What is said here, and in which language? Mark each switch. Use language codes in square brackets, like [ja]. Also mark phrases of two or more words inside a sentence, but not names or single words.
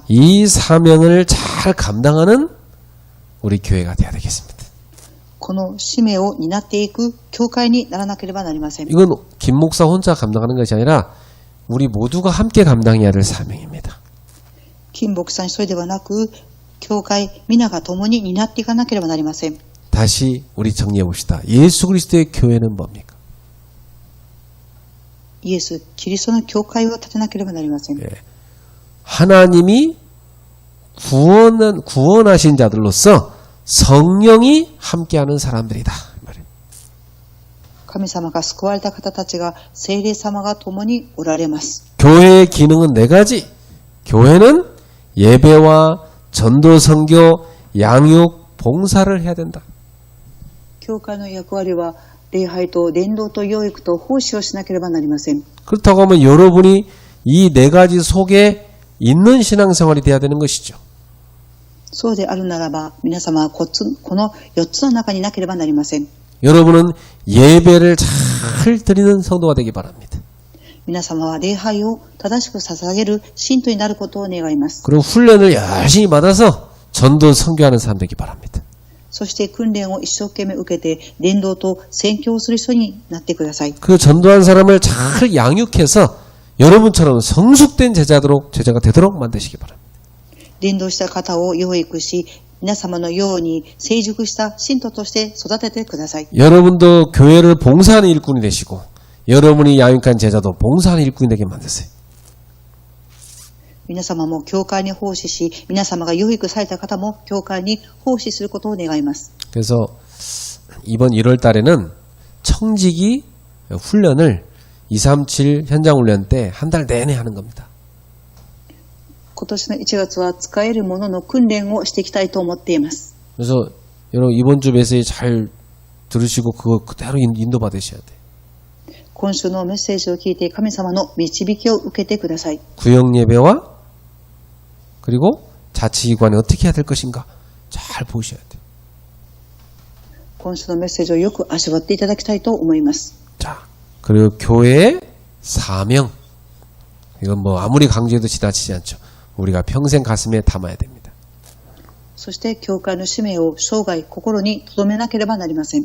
[ko] 이 사명을 잘 감당하는 우리 교회가 되어야 되겠습니다. [ja] この使命を担っていく教会にならなければなりません。 [ko] 이건 김 목사 혼자 감당하는 것이 아니라 우리 모두가 함께 감당해야 할 사명입니다. [ja] 金牧さん一人ではなく、教会皆が共に担っていかなければなりません。 [ko] 다시 우리 정리해 봅시다. 예수 그리스도의 교회는 뭡니까? [ja] イエス・キリストの教会を立てなければなりません。 [ko] 하나님이 구원하신 자들로서 성령이 함께하는 사람들이다. [ja] 神様が救われた方たちが聖霊様が共におられます。 [ko] 교회의 기능은 네 가지. 교회는 예배와 전도, 선교, 양육, 봉사를 해야 된다. [ja] 教会の役割は礼拝と伝道と養育と奉仕をしなければなりません。 [ko] 그렇다고 하면 여러분이 이 네 가지 속에 있는 신앙생활이 돼야 되는 것이죠. [ja] そうであるならば、皆様はこの4つの中になければなりません。 [ko] 여러분은 예배를 잘 드리는 성도가 되기 바랍니다. [ja] 皆様は礼拝を正しく捧げる信徒になることを願います。 [ko] 그리고 훈련을 열심히 받아서 전도 선교하는 사람 되기 바랍니다. [ja] そして訓練を一生懸命受けて伝道と宣教をする人になってください。 [ko] 그 전도한 사람을 잘 양육해서 여러분처럼 성숙된 제자가 되도록 만드시기 바랍니다. [ja] 伝道した方を養育し、皆様のように成熟した信徒として育ててください。 [ko] 여러분도 교회를 봉사하는 일꾼이 되시고 여러분이 양육한 제자도 봉사하는 일꾼이 되게 만드세요. [ja] 皆様も教会に奉仕し、皆様が養育された方も教会に奉仕することを願います。 [ko] 그래서 이번 1월 달에는 청지기 훈련을 237 현장 훈련 때 한 달 내내 하는 겁니다. [ja] 今年の1月は使えるものの訓練をしていきたいと思っています。 [ko] 그래서 여러분 이번 주 메시지 잘 들으시고 그거 그대로 인도 받으셔야 돼요. [ja] 今週のメッセージを聞いて神様の導きを受けてください。 [ko] 구역 예배와 그리고 자치기관이 어떻게 해야 될 것인가 잘 보셔야 돼요. [ja] 今週のメッセージをよく味わっていただきたいと思います。 [ko] 자, 그리고 교회의 사명. 이건 뭐 아무리 강조해도 지나치지 않죠. 우리가 평생 가슴에 담아야 됩니다. [ja] そして教会の使命を生涯心に留めなければなりません。